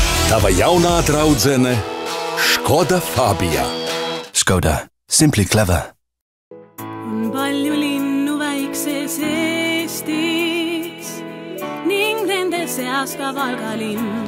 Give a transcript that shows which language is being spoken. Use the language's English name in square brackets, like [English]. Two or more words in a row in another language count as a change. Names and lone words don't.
[Latvian] Tava jaunā draudzene Škoda Fabia. Škoda. [English] Simply clever. [Estonian] On palju linnu väikses Eestis ning nende seas ka Valga linn.